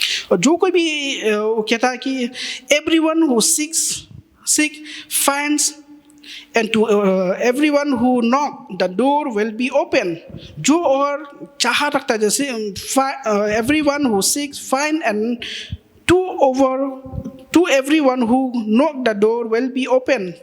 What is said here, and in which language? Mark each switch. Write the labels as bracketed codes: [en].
[hi] और जो कोई भी वो कहता है कि [en] everyone who seek finds, and to everyone who knock the door will be open। [hi] जो और चाह रखता है, जैसे [en] everyone who seeks find, and to to everyone who knock the door will be open.